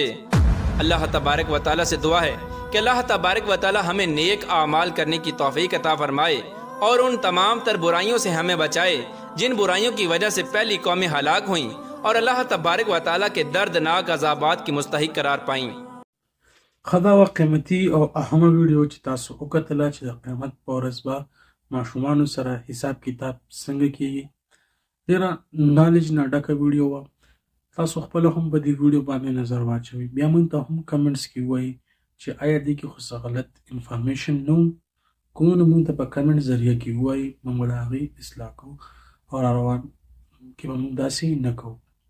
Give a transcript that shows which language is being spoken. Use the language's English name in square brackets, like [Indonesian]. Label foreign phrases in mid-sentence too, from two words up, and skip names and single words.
[Urdu] اللہ تبارک و تعالیٰ سے دعا ہے کہ اللہ تبارک و تعالیٰ ہمیں نیک اعمال کرنے کی توفیق عطا فرمائے اور ان تمام تر برائیوں سے ہمیں بچائے جن برائیوں کی وجہ سے پہلی قومیں ہلاک ہوئیں اور اللہ تبارک و تعالیٰ کے دردناک عذابات کی مستحق قرار پائیں۔ [Pashto] خدا و قیمتي او اهمه ویډیو چې تاسو وکتله چې د قیامت په ورځ به ماشومانو سره حساب کتاب څنګه کیږي، ډېره نالج نه ډکه ویډیو وه. تاسو خپله هم په دې ویډیو باندې نظر واچوئ، بیا موږ ته هم کمنټس کې وایي چې آیا دې کې خو څه غلط انفارمیشن نه و، کوم نو موږ ته په کمنټ ذریعه کې ووایي، موږ به د هغې اصلاح کوو او روان کې به موږ داسې نه کوو.